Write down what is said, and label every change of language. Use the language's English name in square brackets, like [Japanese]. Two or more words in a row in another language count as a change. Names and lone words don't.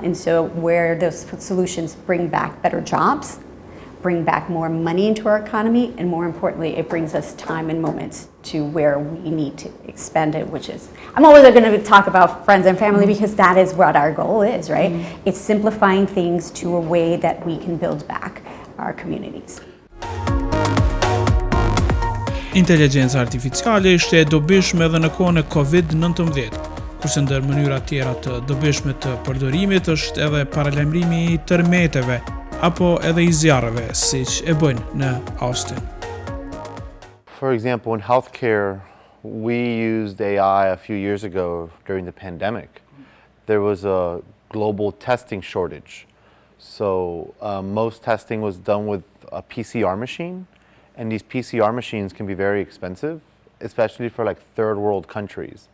[English] And so where those solutions bring back better jobs, bring back more money into our economy, and more importantly, it brings us time and moments to where we need to expend it, which is, I'm always going to talk about friends and family because that is what our goal is, right? It's simplifying things to a way that we can build back our communities. [Albanian] Inteligjenca artificiale ishte e dobishme edhe në kohën e COVID-19, kurse ndër mënyra tjera të dobishme të përdorimit është edhe paralajmërimi I tërmeteve apo edhe I zjarreve, siç e bëjnë në Austin. [English] For example, in healthcare, we used AI a few years ago during the pandemic. There was a global testing shortage. So most testing was done with a PCR machine, and these PCR machines can be very expensive, especially for like third world countries.